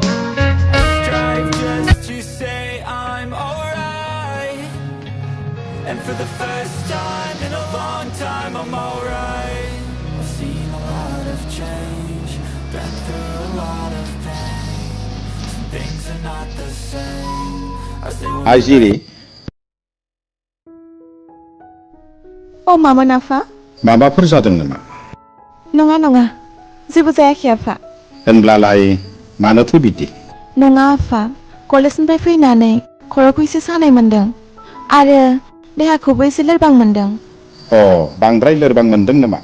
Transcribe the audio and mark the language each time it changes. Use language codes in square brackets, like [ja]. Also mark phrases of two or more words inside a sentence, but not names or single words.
[en] I strive just to say I'm alright, and for the first time in a long time I'm alright. I've seen a lot of change, been through a lot of pain. Some things are not the same as they were. Hi Siri, [brx] अ मामोन आफा माबाफोर जादों नामा? नङा नङा जेबो जायाखै आफा होनब्लालाय मानोथो बिदि? नङा आफा कलेजनिफ्राय फैनानै खर'खौ एसे सानाय मोनदों आरो देहाखौबो एसे लोरबां मोनदों। अ बांद्राय लोरबां मोनदों नामा?